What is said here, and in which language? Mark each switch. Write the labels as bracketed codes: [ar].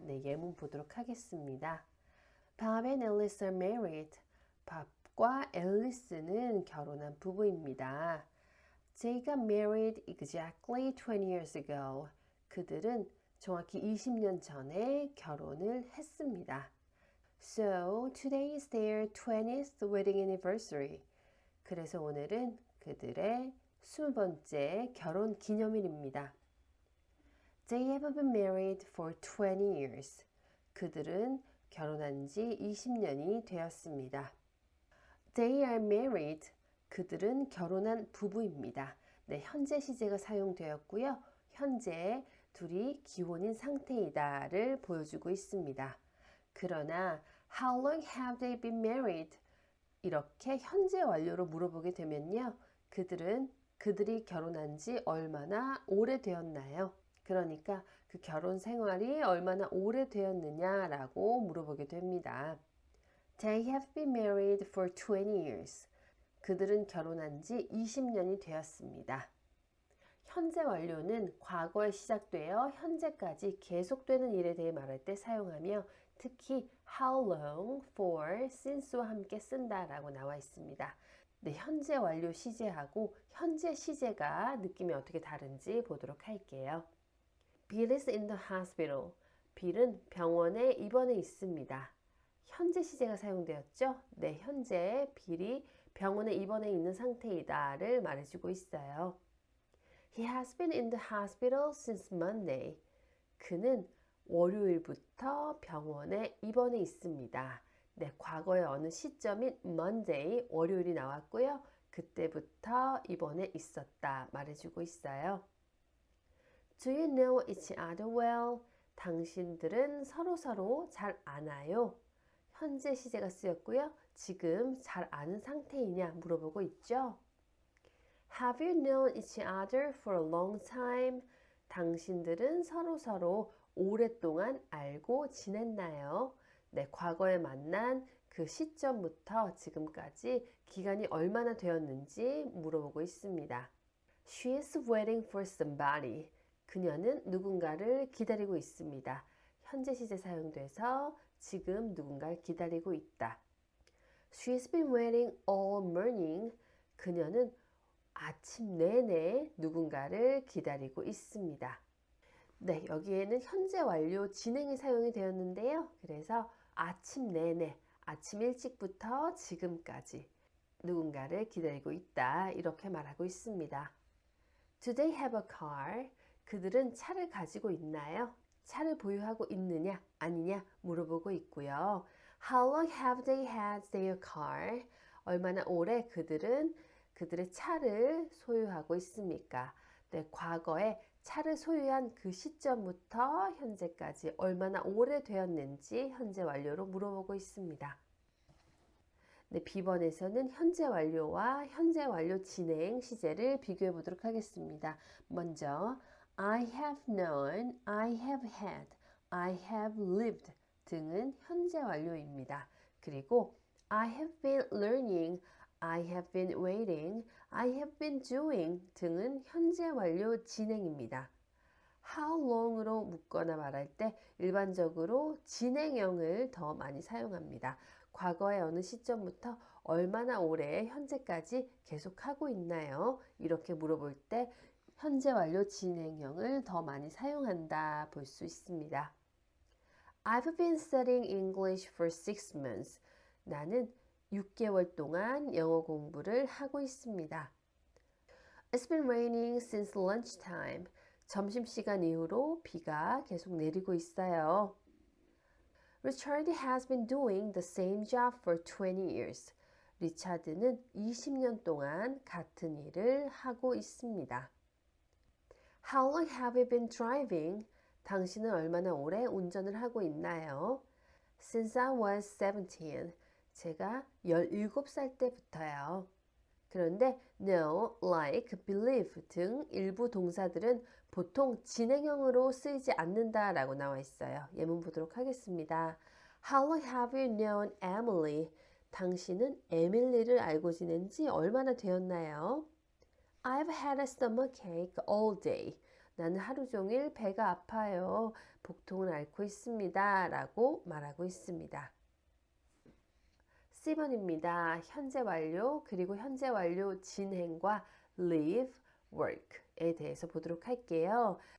[ko] 네, 예문 보도록 하겠습니다. [en] Bob and Alice are married. [ko] 밥과 앨리스는 결혼한 부부입니다. [en] They got married exactly 20 years ago. [ko] 그들은 정확히 20년 전에 결혼을 했습니다. [en] So today is their 20th wedding anniversary. [ko] 그래서 오늘은 그들의 20번째 결혼 기념일입니다. [en] They have been married for 20 years. [ko] 그들은 결혼한 지 20년이 되었습니다. [en] They are married. [ko] 그들은 결혼한 부부입니다. 네, 현재 시제가 사용되었고요. 현재 둘이 기혼인 상태이다를 보여주고 있습니다. 그러나 [en] How long have they been married? [ko] 이렇게 현재 완료로 물어보게 되면요. 그들이 결혼한 지 얼마나 오래되었나요? 그러니까 그 결혼 생활이 얼마나 오래되었느냐라고 물어보게 됩니다. [en] They have been married for 20 years. [ko] 그들은 결혼한 지 20년이 되었습니다. 현재 완료는 과거에 시작되어 현재까지 계속되는 일에 대해 말할 때 사용하며 특히 how long, for, since와 함께 쓴다라고 나와 있습니다. 네, 현재 완료 시제하고 현재 시제가 느낌이 어떻게 다른지 보도록 할게요. [en] Bill is in the hospital. [ko] 빌은 병원에 입원해 있습니다. 현재 시제가 사용되었죠? 네, 현재 빌이 병원에 입원해 있는 상태이다를 말해주고 있어요. [en] He has been in the hospital since Monday. [ko] 그는 월요일부터 병원에 입원해 있습니다. 네, 과거의 어느 시점인 Monday, 월요일이 나왔고요. 그때부터 이번에 있었다 말해주고 있어요. [en] Do you know each other well? [ko] 당신들은 서로서로 잘 아나요? 현재 시제가 쓰였고요. 지금 잘 아는 상태이냐 물어보고 있죠. [en] Have you known each other for a long time? [ko] 당신들은 서로서로 오랫동안 알고 지냈나요? 네, 과거에 만난 그 시점부터 지금까지 기간이 얼마나 되었는지 물어보고 있습니다. [en] She is waiting for somebody. [ko] 그녀는 누군가를 기다리고 있습니다. 현재 시제 사용돼서 지금 누군가를 기다리고 있다. [en] She's been waiting all morning. [ko] 그녀는 아침 내내 누군가를 기다리고 있습니다. 네, 여기에는 현재 완료 진행이 사용이 되었는데요. 그래서 아침 내내, 아침 일찍부터 지금까지 누군가를 기다리고 있다. 이렇게 말하고 있습니다. [en] Do they have a car? [ko] 그들은 차를 가지고 있나요? 차를 보유하고 있느냐, 아니냐 물어보고 있고요. [en] How long have they had their car? [ko] 얼마나 오래 그들은 그들의 차를 소유하고 있습니까? 네, 과거에 차를 소유한 그 시점부터 현재까지 얼마나 오래 되었는지 현재 완료로 물어보고 있습니다. 네, B번에서는 현재 완료와 현재 완료 진행 시제를 비교해 보도록 하겠습니다. 먼저 [en] I have known, I have had, I have lived [ko] 등은 현재 완료입니다. 그리고 [en] I have been learning, I have been waiting, I have been doing [ko] 등은 현재 완료 진행입니다. How long으로 묻거나 말할 때 일반적으로 진행형을 더 많이 사용합니다. 과거의 어느 시점부터 얼마나 오래 현재까지 계속하고 있나요? 이렇게 물어볼 때 현재 완료 진행형을 더 많이 사용한다 볼 수 있습니다. [en] I've been studying English for 6 months. [ko] 나는 6개월 동안 영어 공부를 하고 있습니다. [en] It's been raining since lunchtime. [ko] 점심시간 이후로 비가 계속 내리고 있어요. [en] Richard has been doing the same job for 20 years. [ko] 리차드는 20년 동안 같은 일을 하고 있습니다. [en] How long have you been driving? [ko] 당신은 얼마나 오래 운전을 하고 있나요? [en] Since I was 17. [ko] 제가 17살 때부터요. 그런데 know, like, believe 등 일부 동사들은 보통 진행형으로 쓰이지 않는다라고 나와 있어요. 예문 보도록 하겠습니다. [en] How long have you known Emily? [ko] 당신은 에밀리를 알고 지낸 지 얼마나 되었나요? [en] I've had a stomachache all day. [ko] 나는 하루 종일 배가 아파요. 복통을 앓고 있습니다. 라고 말하고 있습니다. C번입니다. 현재 완료 그리고 현재 완료 진행과 live, work에 대해서 보도록 할게요.